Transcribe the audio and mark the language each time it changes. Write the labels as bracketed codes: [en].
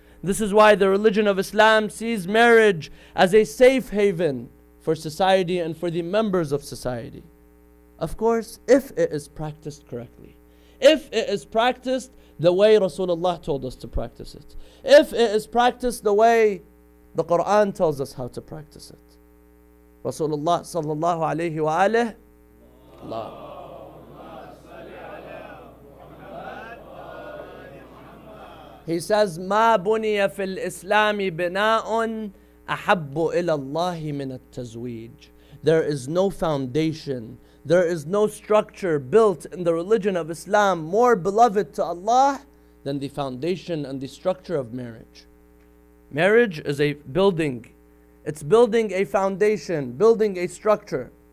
[en] This is why the religion of Islam sees marriage as a safe haven for society and for the members of society. Of course, if it is practiced correctly. If it is practiced the way Rasulullah told us to practice it. If it is practiced the way the Quran tells us how to practice it. [ar] Rasulullah sallallahu alayhi wa alayhi, [en] he says, [ar] مَا بُنِيَ فِي الْإِسْلَامِ بِنَاءٌ أَحَبُّ إِلَى اللَّهِ مِنَ التَّزْوِيجِ. [en] There is no foundation, there is no structure built in the religion of Islam more beloved to Allah than the foundation and the structure of marriage. Marriage is a building. It's building a foundation, building a structure.